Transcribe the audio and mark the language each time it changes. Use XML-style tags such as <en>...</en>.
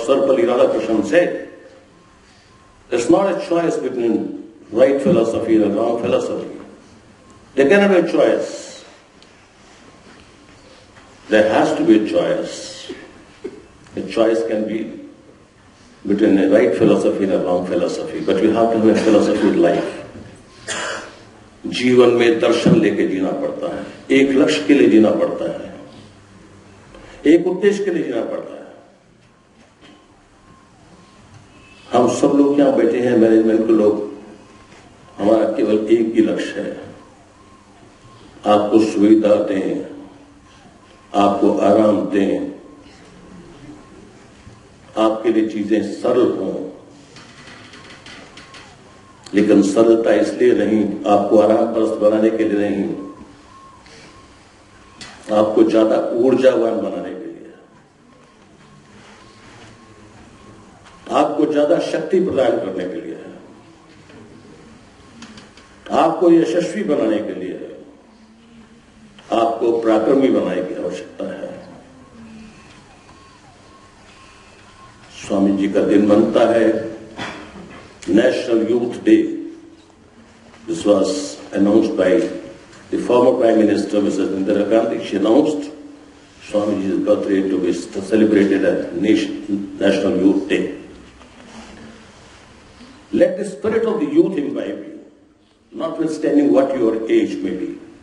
<en>Sarvapalli Radhakrishnan said, it's not a choice between right philosophy and wrong philosophy. There cannot be a choice. There has to be a choice. A choice can be between a right philosophy and a wrong philosophy, but you have to have a philosophy of life.</en> <hi>जीवन में दर्शन लेके जीना पड़ता है, एक लक्ष्य के लिए जीना पड़ता है, एक उद्देश्य के लिए जीना पड़ता है। हम सब लोग यहाँ बैठे हैं, मैनेजमेंट के लोग, हमारा केवल एक ही लक्ष्य है, आपको सुविधा दें, आपको आराम दें, आपके लिए चीजें सरल हों, लेकिन सरलता इसलिए नहीं, आपको आराम परस्त बनाने के लिए नहीं, आपको ज्यादा ऊर्जावान बनाने के लिए, आपको ज्यादा शक्ति प्रदान करने के लिए है, आपको यशस्वी बनाने के लिए है, आपको पराक्रमी बनाने की आवश्यकता है। स्वामी जी का दिन बनता है National Youth Day.</hi> <en>This was announced by the former Prime Minister, Mrs. Indira Gandhi. She announced Swamiji's birthday to be celebrated as National Youth Day. Let the spirit of the youth imbibe you, notwithstanding what your age may be.</en>